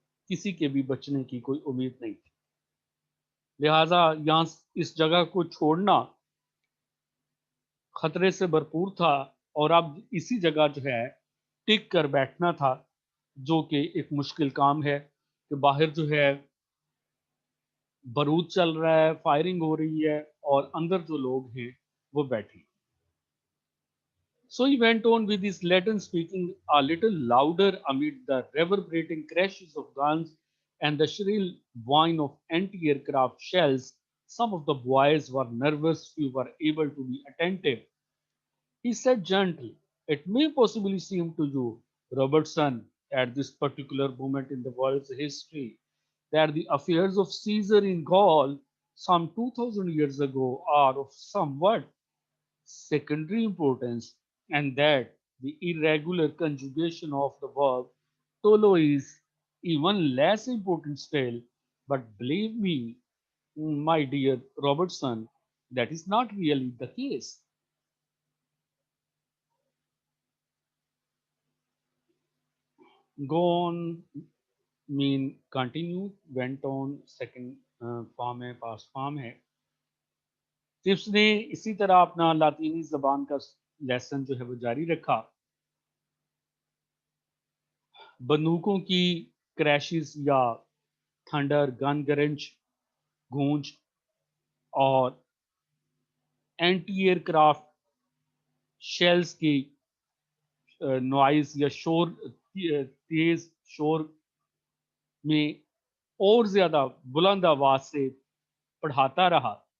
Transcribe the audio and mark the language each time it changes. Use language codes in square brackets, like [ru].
[ur] کسی کے بھی بچنے کی کوئی امید نہیں تھی. لہٰذا یہاں اس جگہ کو چھوڑنا خطرے سے بھرپور تھا، اور اب اسی جگہ جو ہے ٹک کر بیٹھنا تھا، جو کہ ایک مشکل کام ہے کہ باہر جو ہے بارود چل رہا ہے، فائرنگ ہو رہی ہے، اور اندر جو لوگ ہیں وہ بیٹھے. [en] So he went on with his Latin speaking a little louder amid the reverberating crashes of guns and the shrill whine of anti-aircraft shells. Some of the boys were nervous, few were able to be attentive. He said gently, "It may possibly seem to you, Robertson, at this particular moment in the world's history, that the affairs of Caesar in Gaul some 2000 years ago are of somewhat secondary importance, and that the irregular conjugation of the verb tolo is even less important still. But believe me, my dear Robertson, that is not really the case." Go on mean continue, went on second form ہے, past form ہے. [ur] Chips نے اسی طرح اپنا لاطینی زبان کا lesson جو ہے وہ جاری رکھا. بندوقوں کی کریشز یا تھنڈر گن گرنچ گونج اور اینٹی ایئر کرافٹ شیلز کی نوائز یا شور، تیز شور میں اور زیادہ بلند آواز سے پڑھاتا رہا.